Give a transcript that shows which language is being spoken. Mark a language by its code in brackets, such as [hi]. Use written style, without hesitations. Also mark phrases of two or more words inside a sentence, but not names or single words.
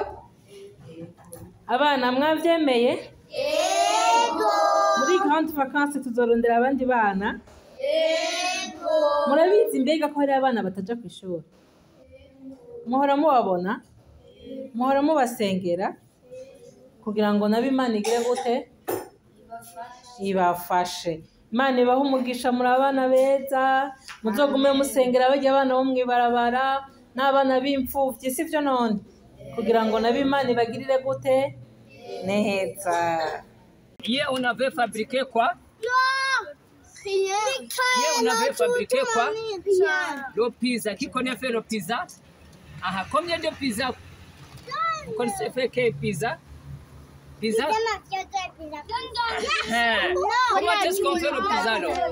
[rn] abana mwavyemeye muri [fr] grande vacances [rn] tuzorondera abandi bana murabizi mbega ko hari abana bataja ku ishuri muhora mubabona muhora mubasengera kugira ngo nabo imana igire gute ibafashe imana ibaha umugisha muri abana beza muzogume musengera barya abana bo mwibarabara n'abana b'imfuvyi sivyo none kugira ngo nabo imana ibagirire gute neza. [fr] Hier on avait fabriqué quoi? Hier on avait fabriqué quoi? Le pizza. Qui connaît faire le pizza? Ah, combien de pizza? Vous connaissez faire quel pizza? Pizza? Comment est-ce qu'on fait le pizza alors?